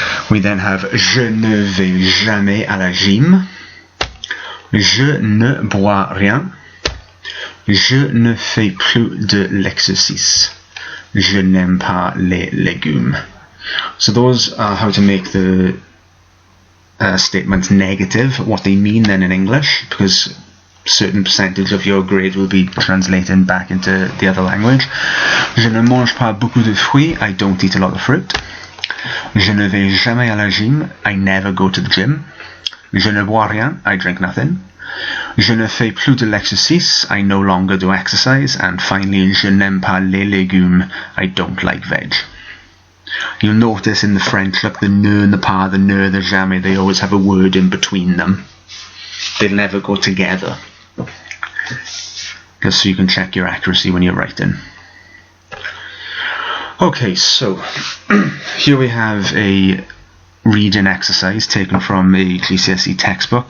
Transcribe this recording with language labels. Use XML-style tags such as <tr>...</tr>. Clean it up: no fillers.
<en>We then have</en> <fr>je ne vais jamais à la gym. Je ne bois rien. Je ne fais plus de l'exercice. Je n'aime pas les légumes.</fr> <en>So those are how to make the statements negative, what they mean then in English, because certain percentage of your grade will be translated back into the other language.</en> <fr>Je ne mange pas beaucoup de fruits.</fr> <en>I don't eat a lot of fruit.</en> <fr>Je ne vais jamais à la gym.</fr> <en>I never go to the gym.</en> <fr>Je ne bois rien.</fr> <en>I drink nothing.</en> <fr>Je ne fais plus de l'exercice.</fr> <en>I no longer do exercise. And finally,</en> <fr>je n'aime pas les légumes.</fr> <en>I don't like veg. You'll notice in the French, like the ne and the pas, the ne, the jamais, they always have a word in between them. They'll never go together. Just so you can check your accuracy when you're writing. Okay, so here we have a reading exercise taken from a GCSE textbook.</en>